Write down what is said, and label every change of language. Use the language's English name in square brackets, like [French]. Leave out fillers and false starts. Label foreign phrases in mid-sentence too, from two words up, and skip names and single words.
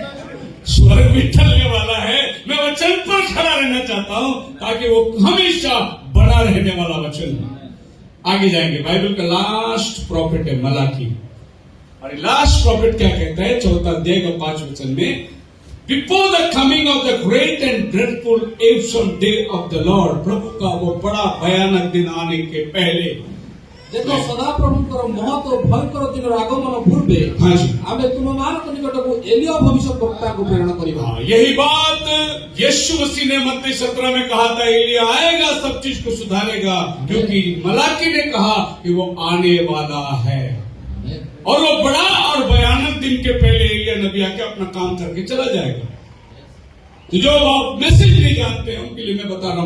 [Hindi] स्वर्ग भी टलने वाला है, मैं वचन पर खड़ा रहना चाहता हूं ताकि वो हमेशा बड़ा रहने वाला वचन है। आगे जाएंगे, बाइबल का लास्ट प्रॉफिट है मलाकी, और लास्ट प्रॉफिट क्या कहता है 4 अध्याय का 5 वचन में, [English] Before the coming of the great and dreadful awesome day of the Lord, [Hindi] प्रभु का वो बड़ा भयानक दिन आने के पहले, [Odia] देखो सदाप्रभुଙ୍କର ମହତ ଭୟଙ୍କର ଦିନର ଆଗମନ ପୂର୍ବେ [Hindi] हाँ जी, [Odia] ଆମେ ତୁମମାନଙ୍କ ନିକଟକୁ ଏଲିୟା ଭବିଷ୍ୟଦ୍ବକ୍ତାକୁ ପ୍ରେରଣ କରିବା। [Hindi] यही बात यीशु मसीह ने मत्ती 17 में कहा था, एलिया आएगा, सब चीज को सुधारेगा, क्योंकि मलाकी ने कहा कि वो आने वाला है और वो बड़ा और भयानक दिन के पहले एलिया नबी आके अपना काम करके चला जाएगा। तो जो आप मैसेज नहीं जानते हैं उनके लिए मैं बता रहा हूं।